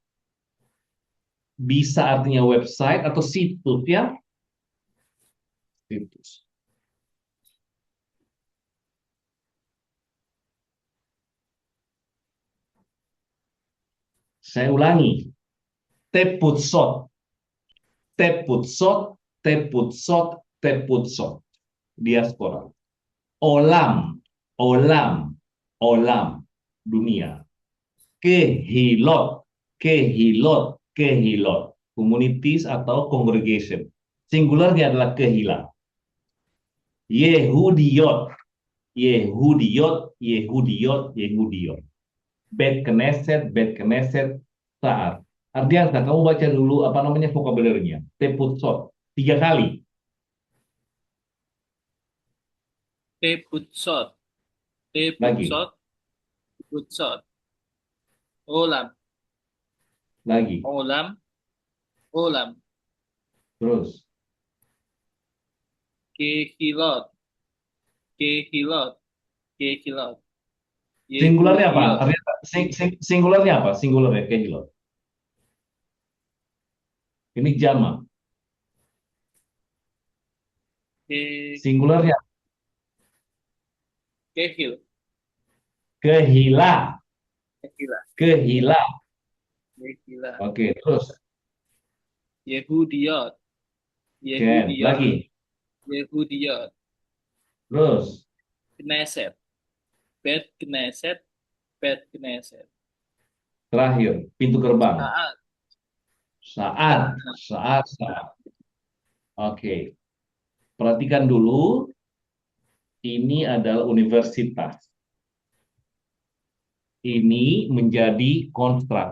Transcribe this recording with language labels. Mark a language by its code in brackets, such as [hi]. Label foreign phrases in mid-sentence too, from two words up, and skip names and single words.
[id] Bisa artinya website atau situs ya. Situs. Saya ulangi. Teputsot. [he] תפוצות, תפוצות, תפוצות. [id] Diaspora. [he] עולם, עולם, עולם. [id] Dunia. [he] קהילות, קהילות, קהילות. [id] Communities atau congregation. Singularnya adalah kehila. [he] יהודיות, יהודיות, יהודיות, יהודיות. בית כנסת, [id] saat. Ardiansa, kamu baca dulu apa namanya vocabulary-nya. Teputsot. 3 kali. Teputsot. Lagi. [he] תפוצות. תפוצות. [id] Olam. Lagi. [he] עולם. עולם. [id] Terus. [he] קהילות. קהילות. [id] Kehilot. Singularnya apa? Yehudiyot. Ardiansa, singularnya apa? Singularnya kehilot. Ini jama. Singularnya Kehil. kehila. Kehila. Kehila. Kehila. Oke, terus. Yehudiyot. Ken. Yehudiyot. Lagi. Yehudiyot. Terus. [he] כנסת. בית כנסת. בית כנסת. [id] Terakhir. Pintu gerbang. Saat. Saat. Oke. Perhatikan dulu. Ini adalah universitas. Ini menjadi konstrak.